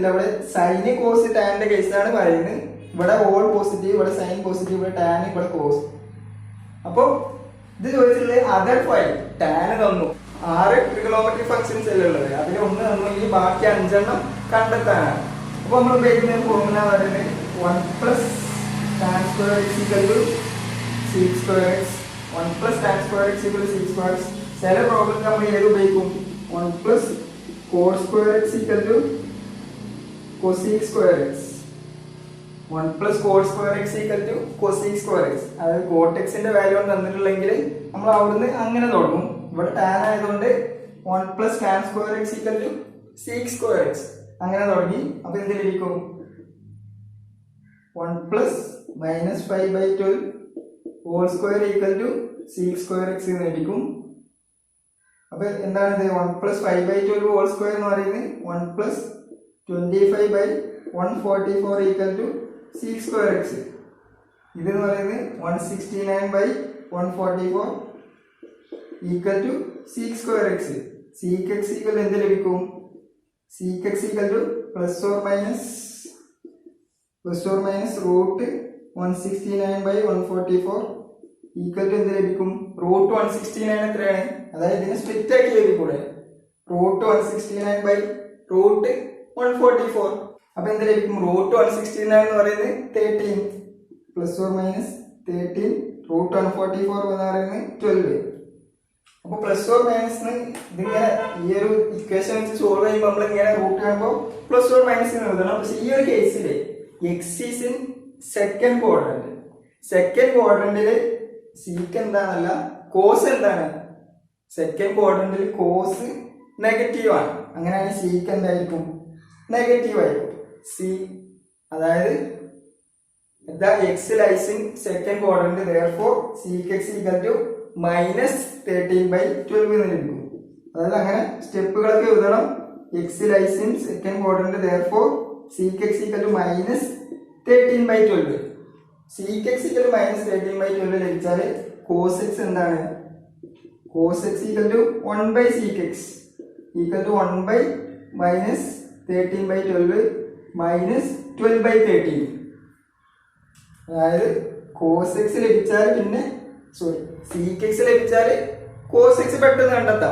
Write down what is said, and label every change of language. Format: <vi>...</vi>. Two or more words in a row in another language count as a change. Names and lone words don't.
<ml>ഇവിടെ സൈന് കോസ് ടാനിന്റെ കേസാണ് പറയുന്നത്. ഇവിടെ</ml> <en>all positive,</en> <ml>ഇവിടെ</ml> <en>sine positive,</en> <ml>ഇവിടെ ടാൻ, ഇവിടെ കോസ്. അപ്പൊ ഇത് ചോദിച്ചിട്ടുള്ളത്</ml> <en>other 5 tan</en> <ml>തന്നു. 6</ml> <en>trigonometric functions</en> <ml>അല്ലേ ഉള്ളത്. അതിൽ ഒന്ന് തന്നു, ഈ ബാക്കി 5 എണ്ണം കണ്ടെത്താനാണ്. അപ്പൊ നമ്മൾ ഉപയോഗിക്കുന്ന ഫോർമുല പറയുന്നത്</ml> <en>1 + tan square x = sec square x. 1 + tan square x = sec square x.</en> <ml>ചില പ്രോബ്ലം നമ്മൾ ഏത് ഉപയോഗിക്കും?</ml> <en>1 + cot square x = cosec square x. 1 + cot square x = cosec square x.</en> <ml>അതായത് cot x ന്റെ വാല്യൂ തന്നിട്ടുണ്ടെങ്കിൽ നമ്മൾ അവിടുന്ന് അങ്ങനെ തുടങ്ങും. ഇവിടെ tan ആയതുകൊണ്ട്</ml> <en>1 + tan square x = sec square x</en> <ml>അങ്ങനെ തുടങ്ങി. അപ്പൊ എന്ത് ലഭിക്കും?</ml> <en>1 + -5/12 whole square = sec square x</en> <ml>എന്ന് ലഭിക്കും. അപ്പൊ എന്താണിത്?</ml> <en>1 + 5/12 whole square</en> <ml>എന്ന് പറയുന്നത്</ml> <en>1 + 25/144 = sec square x.</en> <ml>ഇതെന്ന് പറയുന്നത്</ml> <en>169/144 = sec square x.</en> <ml>sec x എന്ത് ലഭിക്കും?</ml> <en>sec x ± √169/144</en> <ml>എന്ത് ലഭിക്കും? √169 എത്രയാണ്? അതായത് ഇതിനെ സ്പ്ലിറ്റ് ആക്കി എഴുതിക്കൂടെ?</ml> <en>√169/√144.</en> <ml>അപ്പൊ എന്ത് ലഭിക്കും? √169 എന്ന് പറയുന്നത് 13 ± 13 √144 എന്ന് പറയുന്നത് 12. അപ്പൊ ± ഇതിങ്ങനെ ഈ ഒരു ഇക്വേഷൻ വെച്ച് സോൾവ് ചെയ്യുമ്പോൾ നമ്മൾ ഇങ്ങനെ റൂട്ട് കാണുമ്പോൾ ± എഴുതണം. പക്ഷെ ഈ ഒരു കേസില്</ml> <en>x is in second quadrant.</en> <ml>സെക്കൻഡ് ക്വാഡ്രന്റില് സീക്ക് എന്താണല്ല കോസ് എന്താണ്? സെക്കൻഡ് ക്വാഡ്രന്റിൽ കോസ് നെഗറ്റീവ് ആണ്. അങ്ങനെയാണ് സീക്ക് എന്തായിരിക്കും? നെഗറ്റീവ് ആയിരിക്കും. സി അതായത്</ml> <en>x lies in second quadrant, therefore sec x = -13/12</en> <ml>എന്ന് ലഭിക്കും. അതായത് അങ്ങനെ സ്റ്റെപ്പുകളൊക്കെ എഴുതണം.</ml> <en>x lies in second quadrant, therefore sec x = -13/12. sec x = -13/12 ലഭിച്ചാൽ cos x എന്താണ്? cos x = 1/sec x = 1/-13/12 -12/13.</en> <ml>അതായത് cos x ലഭിച്ചാൽ പിന്നെ sec x ലഭിച്ചാൽ cos x പെട്ടെന്ന് കണ്ടെത്താം.</ml>